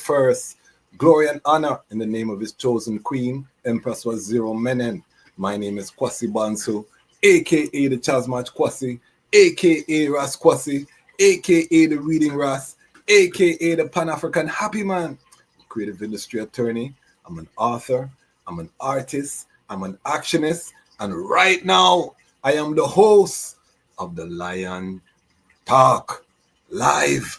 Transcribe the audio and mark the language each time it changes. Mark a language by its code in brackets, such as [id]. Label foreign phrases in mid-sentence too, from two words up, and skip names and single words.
[en] Glory and honor in the name of his chosen queen, Empress Wasiro Menen. My name is Kwesi Bansu, aka the Chasmach Kwesi, aka Ras Kwesi, aka the Reading Ras, aka the Pan-African Happy Man, creative industry attorney. I'm an author, I'm an artist, I'm an actionist, and right now I am the host of the Lion Talk Live.